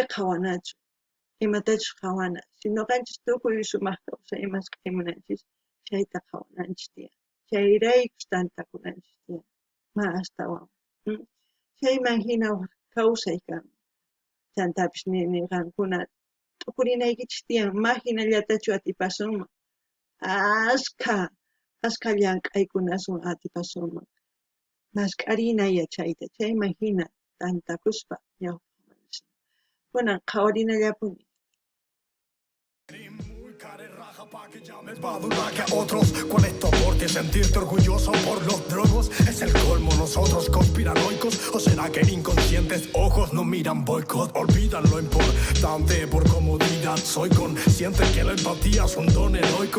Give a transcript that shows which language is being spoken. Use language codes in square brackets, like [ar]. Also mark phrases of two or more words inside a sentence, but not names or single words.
[qu] qhawanachu imatachus qhawana si nuqanchis tukuy sumaq kawsaymasqa munanchis chayta qhawananchis tiyan chayraykus tantakunanchis tiyan ma astawan chayman hina kawsay kan chantapis niqankuna t'ukurinaykichis tiyan ma hinallatachu atipasunman askha llank'aykunasun atipasunman mask'arinaya chayta chayman hina tantakuspa ñawpaqman kunan qhawarinallapuni. [es] Pa' que llames badula que a otros. ¿Cuál es tu aporte? ¿Sentirte orgulloso por los drogos? ¿Es el colmo nosotros conspiranoicos? ¿O será que inconscientes ojos no miran boicot? Olvidan lo importante por comodidad. Soy consciente que la empatía es un don heroico.